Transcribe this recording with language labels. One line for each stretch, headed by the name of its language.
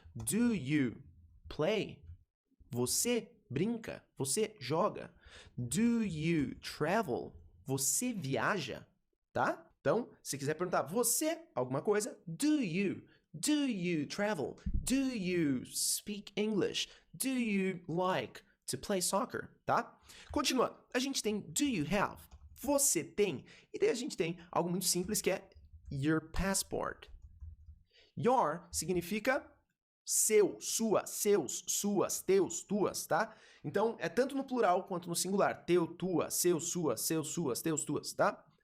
English: Do you play?
Portuguese: Você brinca? Você joga?
English: Do you travel?
Portuguese: Você viaja? Tá? Então, se quiser perguntar você alguma coisa,
English: do you travel? Do you speak English? Do you like to play soccer?
Portuguese: Tá? Continuando, a gente tem
English: do you have?
Portuguese: Você tem? E daí a gente tem algo muito simples que é your passport. Your significa seu, sua, seus, suas, teus, tuas, tá? Então, é tanto no plural quanto no singular. Teu, tua, seu, sua, seus, suas, teus, tuas, tá?